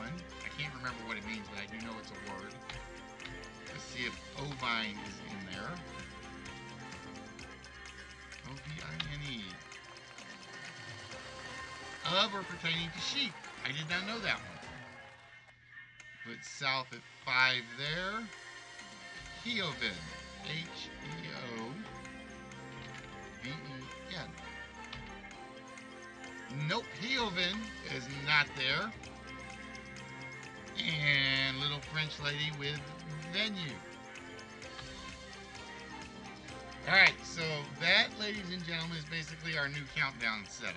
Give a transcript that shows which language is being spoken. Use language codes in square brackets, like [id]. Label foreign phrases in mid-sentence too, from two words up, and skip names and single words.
[en] I can't remember what it means, but I do know it's a word. Let's see if ovine is in there. O-V-I-N-E. Of or pertaining to sheep. I did not know that one. Put south at 5 there. Heoven. H-E-O-V-E-N. Nope, Heoven is not there. And little French lady with venue. Alright, so that, ladies and gentlemen, is basically our new countdown setup.